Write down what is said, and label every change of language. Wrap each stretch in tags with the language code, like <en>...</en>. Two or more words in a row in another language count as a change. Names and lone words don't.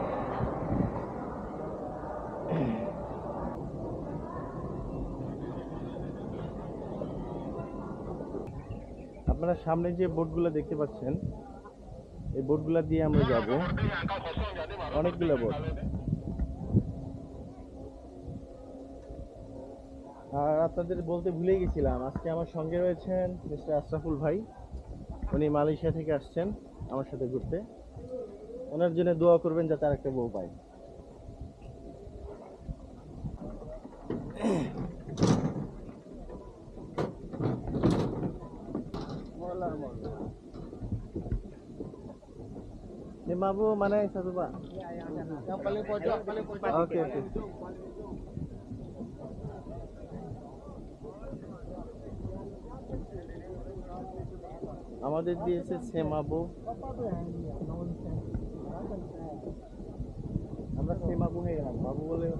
<bn>আপনারা সামনে যে বোটগুলো দেখতে পাচ্ছেন, এই বোটগুলো দিয়ে আমরা যাব, অনেকগুলো বোট। আর আপনাদের বলতে ভুলে গেছিলাম, আজকে আমার সঙ্গে রয়েছেন মিস্টার আশরাফুল ভাই। উনি মালয়েশিয়া থেকে আসছেন আমার সাথে ঘুরতে। ওনার জন্য দোয়া করবেন যাতে আর একটা বউ পায়।</bn> <id>Mabu mana yang satu Pak? Yang paling pojok, Oke, oke.</id> <bn>আমাদের দিয়েছে সেমাবো। আমরা সেমাবো হয়ে গেলাম, বাবু বলে হচ্ছে।</bn>